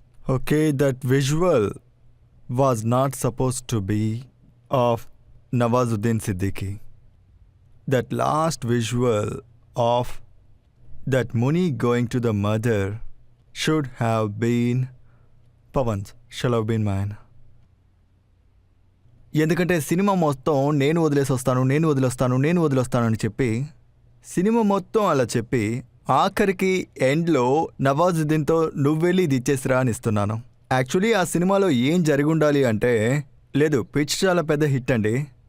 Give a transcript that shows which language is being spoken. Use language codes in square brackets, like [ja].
[en] Okay, that visual was not suppose to be of Nawazuddin Siddiqui. That last visual of that Muni going to the mother should have been Pawan's, shall have been mine. [te] ఎందుకంటే cinema మొత్తం నేను వదిలేస్తాను అని చెప్పి cinema మొత్తం అలా చెప్పి ఆఖరికి ఎండ్లో నవాజుద్దీన్తో నువ్వెళ్ళి ఇది ఇచ్చేసిరా అని ఇస్తున్నాను. యాక్చువల్లీ ఆ సినిమాలో ఏం జరిగి ఉండాలి అంటే, లేదు పిచ్ చాలా పెద్ద హిట్ అండి.